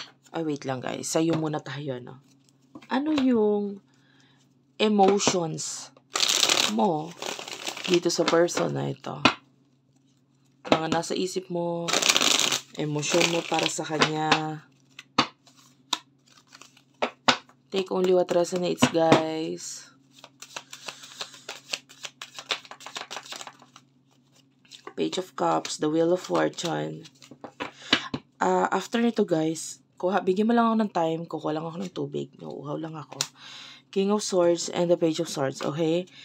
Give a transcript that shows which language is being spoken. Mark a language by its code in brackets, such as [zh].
[tl] Ay, wait lang guys. Sa'yo muna tayo, no? Ano yung emotions mo dito sa person na ito? Mga nasa isip mo, emosyon mo para sa kanya. [en] Take only what resonates, guys. Page of Cups, the Wheel of Fortune. [tl] After nito, guys, bigyan mo lang ako ng time, kukuha lang ako ng tubig, nauuhaw lang ako. [en] King of Swords and the Page of Swords, okay?